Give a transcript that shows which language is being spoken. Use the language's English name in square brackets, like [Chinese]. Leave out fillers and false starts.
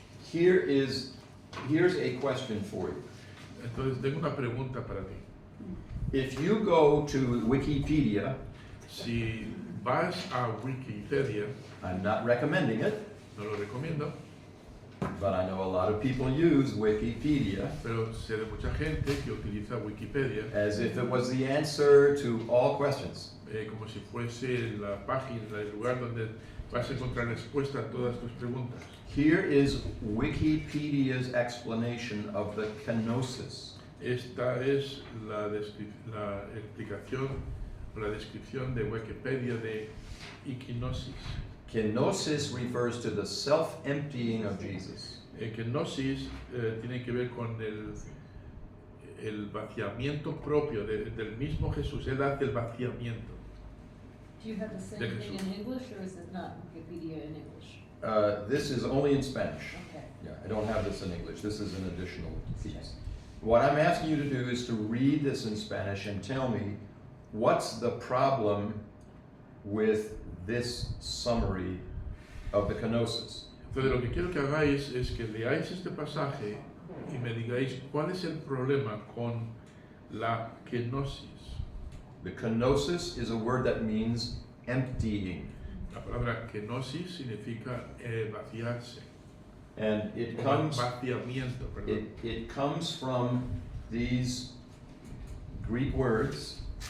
[English] Here's a question for you. [Spanish] Entonces tengo una pregunta para ti. [English] If you go to Wikipedia, [Spanish] Si vas a Wikipedia, [English] I'm not recommending it, [Spanish] no lo recomiendo, [English] but I know a lot of people use Wikipedia [Spanish] pero sé de mucha gente que utiliza Wikipedia [English] as if it was the answer to all questions. [Spanish] como si fuese la página, el lugar donde vas a encontrar respuesta a todas tus preguntas. [English] Here is Wikipedia's explanation of the kenosis. [Spanish] Esta es la explicación o la descripción de Wikipedia de equinosis. [English] Kenosis refers to the self-emptying of Jesus. [Spanish] Kenosis tiene que ver con el vaciamiento propio del mismo Jesús. Él hace el vaciamiento. [English] Do you have the same [Spanish] De [English] thing [Spanish] Jesús. [English] in English, or is it not Wikipedia in English? This is only in Spanish. Okay. Yeah, I don't have this in English. This is an additional piece. What I'm asking you to do is to read this in Spanish and tell me what's the problem with this summary of the kenosis. [Spanish] Entonces lo que quiero que hagáis es que leáis este pasaje y me digáis cuál es el problema con la kenosis. [English] The kenosis is a word that means emptying. [Spanish] La palabra kenosis significa vaciarse. [English] And it [Spanish] O [English] comes [Spanish] vaciamiento, perdón. [English] it comes from these Greek words